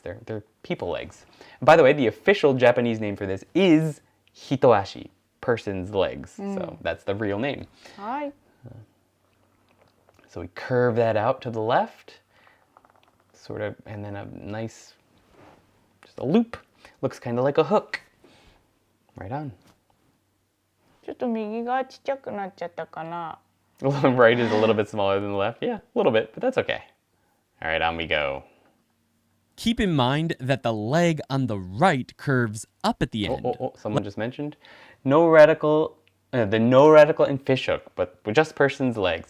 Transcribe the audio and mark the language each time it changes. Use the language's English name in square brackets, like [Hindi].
[English] They're people legs. By the way, the official Japanese name for this is hitoashi, person's legs. So that's the real name. Hi. So we curve that out to the left, sort of, and then a nice, just a loop. Looks kind of like a hook. Right on. [Japanese] ちょっと右がちっちゃくなっちゃったかな。 [English] The right is a little bit smaller than the left. Yeah, a little bit, but that's okay. All right, on we go. Keep in mind that the leg on the right curves up at the end. Someone just mentioned no radical, the no radical in fishhook, but with just person's legs.